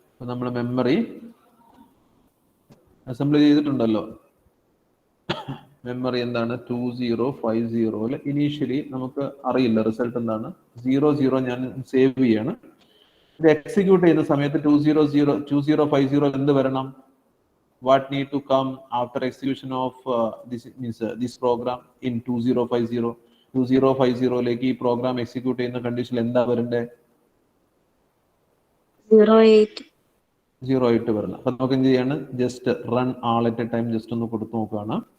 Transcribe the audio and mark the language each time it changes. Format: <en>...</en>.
<ml>നമ്മൾ memory assemble ചെയ്തിട്ടുണ്ടല്ലോ. Memory എന്താണ്? 2050. ഇനീഷ്യലി നമുക്ക് അറിയില്ല റിസൾട്ട് എന്താണ്. 00 ഞാൻ സേവ് ചെയ്യാണ്. ഇത് എക്സിക്യൂട്ട് ചെയ്യുന്ന സമയത്ത് 2050 എന്ത് വരണം?</ml> <en>What need to come after execution of this program in 2050?</en> <ml>2050 ഈ പ്രോഗ്രാം എക്സിക്യൂട്ട് ചെയ്യുന്ന കണ്ടീഷനിൽ എന്താ വരണ്ടേ? 08 വരണം. അപ്പൊ നമുക്ക് എന്ത് ചെയ്യാണ്,</ml> <en>just run all at a time</en> <ml>just ഒന്ന് കൊടുത്തു നോക്കുകയാണ്.</ml>